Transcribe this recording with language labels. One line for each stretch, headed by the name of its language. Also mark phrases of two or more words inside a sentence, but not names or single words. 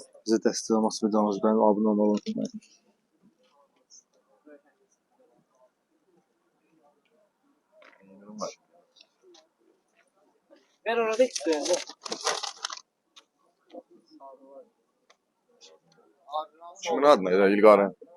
Azerbaijani: Bizə dəstək olmaq üçün videomuzu bəyənib abunə olmağı unutmayın.
Turkish: Ver orada işte.
Azerbaijani: Kimin adına ya İlgaren?